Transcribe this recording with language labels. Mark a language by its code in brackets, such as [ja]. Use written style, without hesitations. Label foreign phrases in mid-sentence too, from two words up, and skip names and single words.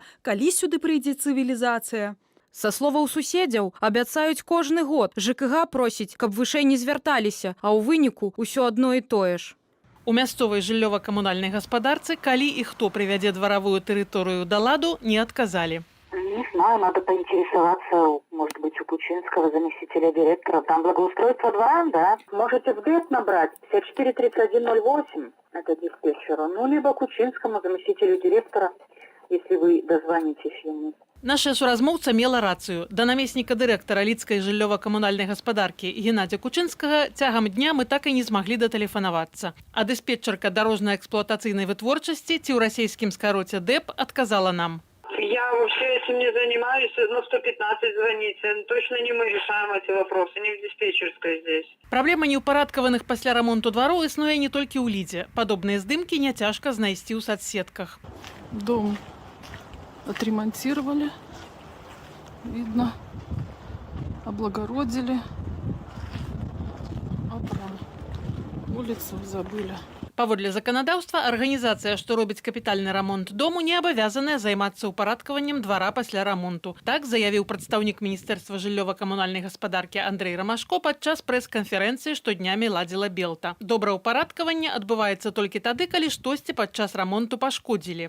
[be] Калі сюды прыйдзе цывілізацыя? Са словаў суседзяў абяцаюць кожны год. ЖКГ просіць, каб вышэй не звярталіся, а ў выніку ўсё адно і тое ж. У мясцовай жыллёва-камунальнай гаспадарцы, калі і хто прывядзе дваравую тэрыторыю да ладу, не адказалі. [ru] Не знаю, надо поинтересоваться, может быть, у Кучинского заместителя директора. Там благоустройство двора, да? Можете в ГЭС набрать 543108, это диспетчеру, ну, либо Кучинскому заместителю директора, если вы дозвонитесь ему. [be] Наша суразмоўца мела рацыю. Да намесніка дырэктара лідскай жыллёва-камунальнай гаспадаркі Геннадзя Кучынскага цягам дня мы так і не змаглі датэлефанавацца. А дыспетчерка дарожна-эксплуатацыйнай вытворчасці ці ў расійскім скароце ДЭП адказала нам. [ru] Я вообще этим не занимаюсь, 115 звоните. Точно не мы решаем эти вопросы, не в диспетчерской здесь. [be] Праблема неўпарадкаваных пасля рамонту двароў існуе не толькі ў Лідзе. Падобныя здымкі няцяжка знайсці ў соцсетках. [ru] Дом отремонтировали, видно, облагородили, а там улицу забыли. [be] Паводле заканадаўства, арганізацыя, што робіць капітальны рамонт дому, не абавязаная займацца ўпарадкаваннем двара пасля рамонту. Так заявіў прадстаўнік Міністэрства жыллёва-камунальнай гаспадаркі Андрэй Рамашко падчас прэс-канферэнцыі, што днямі ладзіла Белта. Добраўпарадкаванне адбываецца толькі тады, калі штосьці падчас рамонту пашкодзілі.